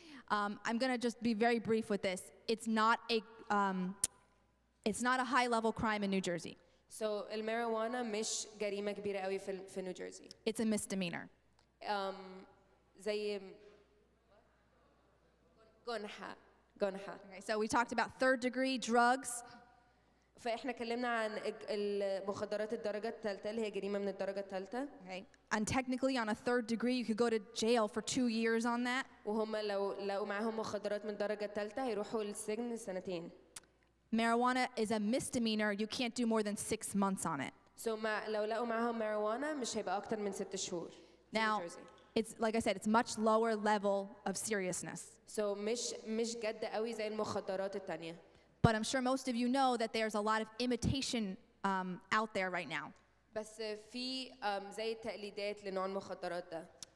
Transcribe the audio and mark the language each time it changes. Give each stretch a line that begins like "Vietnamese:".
English: I'm going to just be very brief with this. It's not a high-level crime in New Jersey. So
Arabic: الماريجوانا مش جريمة كبيرة قوي في نيو جيرسي.
English: It's a misdemeanor.
Arabic: زي جنحة.
English: Okay, so we talked about third-degree drugs.
Arabic: فإحنا اتكلمنا عن المخدرات الدرجة الثالثة اللي هي جريمة من الدرجة الثالثة.
English: Okay. And technically on a third degree you could go to jail for 2 years on that.
Arabic: وهم لو معاهم مخدرات من الدرجة الثالثة هيروحوا للسجن سنتين.
English: Marijuana is a misdemeanor. You can't do more than 6 months on it. So
Arabic: لو لقوا معاهم ماريجوانا مش هيبقى أكتر من 6 شهور.
English: Now, it's like I said, it's much lower level of seriousness. So
Arabic: مش جد قوي زي المخدرات التانية.
English: But I'm sure most of you know that there's a lot of imitation out there right now.
Arabic: بس في زي التقليدات لنوع المخدرات ده.